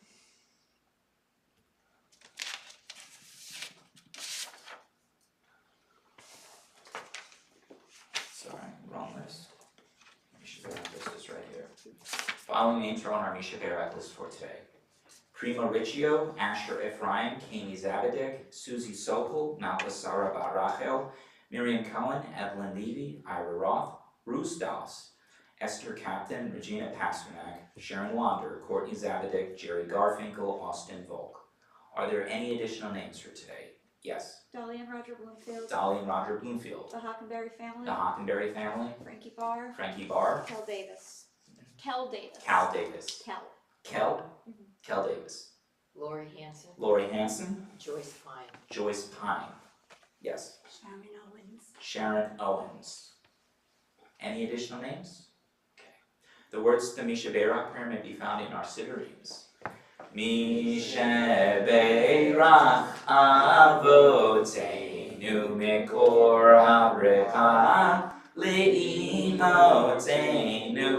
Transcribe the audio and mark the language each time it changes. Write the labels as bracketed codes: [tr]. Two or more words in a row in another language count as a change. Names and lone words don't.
[en] Sorry, wrong list. Misha Berak list is right here. Following names are on our Misha Berak list for today: Prima Riccio, Asher Ephraim, Kami Zabadik, Susie Sokol, Malka Sarah Barachel, Miriam Cohen, Evelyn Levy, Ira Roth, Bruce Doss, Esther Captain, Regina Pasternak, Sharon Wander, Courtney Zabadik, Jerry Garfinkel, Austin Volk. Are there any additional names for today? Yes. Dolly and Roger Bloomfield. Dolly and Roger Bloomfield. The Hockenberry family. The Hockenberry family. Frankie Barr. Frankie Barr. Kel Davis. Kel Davis. Cal Davis. Kel. Kel. Kel Davis. Lori Hanson, Lori Hanson. Joyce Pine. Joyce Pine. Yes. Sharon Owens. Sharon Owens. Any additional names? Okay. The words to the Misha Berak prayer may be found in our Sidurims. [he] מי שברך אבותינו מקור הברכה לאמותינו.